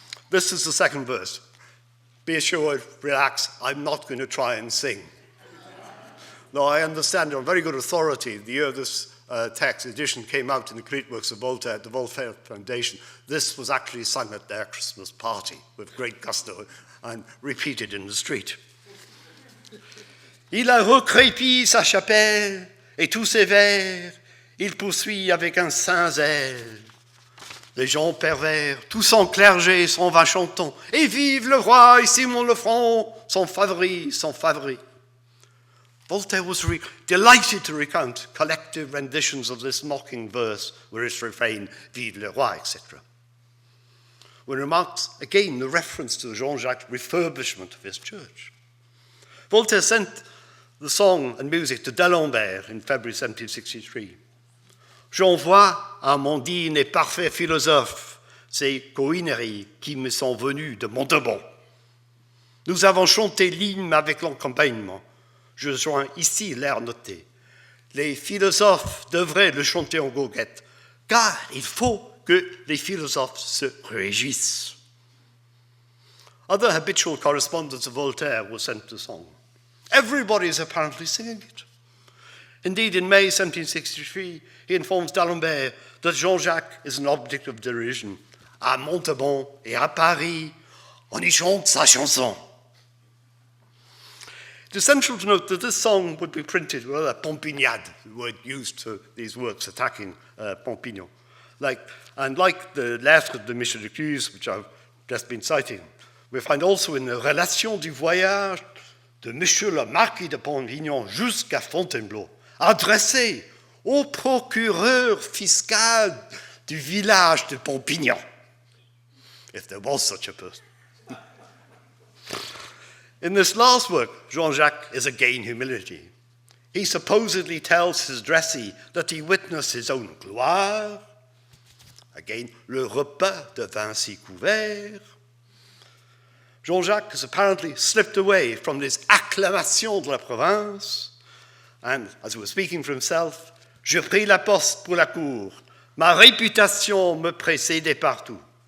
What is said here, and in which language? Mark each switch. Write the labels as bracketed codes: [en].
[en] This is the second verse. Be assured, relax, I'm not going to try and sing. Though I understand on very good authority, the year this text edition came out in the complete works of Voltaire at the Voltaire Foundation, this was actually sung at their Christmas party with great gusto and repeated in the street. [fr] Il a recrépit sa chapelle et tous ses vers, il poursuit avec un saint zèle. Les gens pervers, tout son clergé s'en va chantant. Et vive le roi et Simon le Front, son favori, son favori. [en] Voltaire was delighted to recount collective renditions of this mocking verse with its refrain, [fr] vive le roi, [en] etc. One remarks again the reference to Jean-Jacques' refurbishment of his church. Voltaire sent the song and music to d'Alembert in February 1763. [fr] J'envoie à mon digne et parfait philosophe ces coïneries qui me sont venues de Montauban. Nous avons chanté l'hymne avec l'accompagnement. Je joins ici l'air noté. Les philosophes devraient le chanter en goguette, car il faut que les philosophes se réjouissent. [en] Other habitual correspondence of Voltaire was sent the song. Everybody is apparently singing it. Indeed, in May 1763, he informs d'Alembert that Jean-Jacques is an object of derision. [fr] À Montauban et à Paris, on y chante sa chanson. [en] It is essential to note that this song would be printed with a pompignade, the word used to these works attacking Pompignan. Like the lettre de Michel Lecuse, which I've just been citing, we find also in the Relation du voyage de Monsieur le Marquis de Pompignan jusqu'à Fontainebleau, adressé au procureur fiscal du village de Pompignan, if there was such a person. In this last work, Jean-Jacques is again humility. He supposedly tells his addressee that he witnessed his own gloire. Again, [fr] le repas de 26 couverts. [en] Jean-Jacques has apparently slipped away from this [fr] acclamation de la province. [en] And as he was speaking for himself, [fr] je pris la poste pour la cour. Ma réputation me précédait partout.